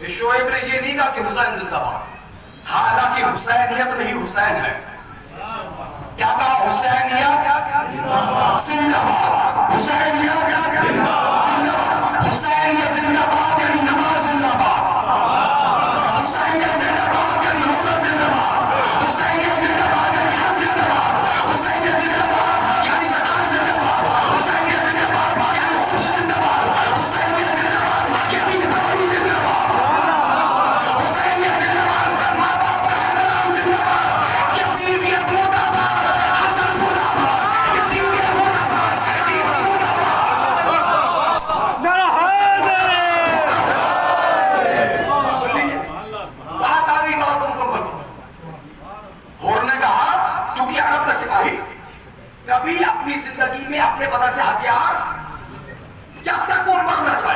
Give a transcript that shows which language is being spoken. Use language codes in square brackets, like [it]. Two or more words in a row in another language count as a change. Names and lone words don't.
[ur] شعیب نے یہ نہیں کہا کہ حسین زندہ باد، حالانکہ حسینیت نہیں حسین ہے. کیا کہا؟ حسینیت زندہ باد، حسینیت زندہ باد. حسینیت زندہ باد یعنی نماز زندہ باد، حسینیت زندہ باد یعنی روزہ زندہ باد، حسینیت زندہ باد یعنی حج زندہ باد، حسینیت زندہ باد یعنی زکات زندہ باد، حسینیت زندہ باد یعنی خمس زندہ باد، حسینیت زندہ باد یعنی نماز زندہ باد، حسینیت زندہ باد ماں باپ کا احترام زندہ باد، یزیدیت مرد آباد، حسن مرد آباد، یزیدیت مرد آباد، دیوبند مرد کبھی اپنی زندگی میں اپنے بدن سے ہتھیار جب تک وہ مر نہ جائے.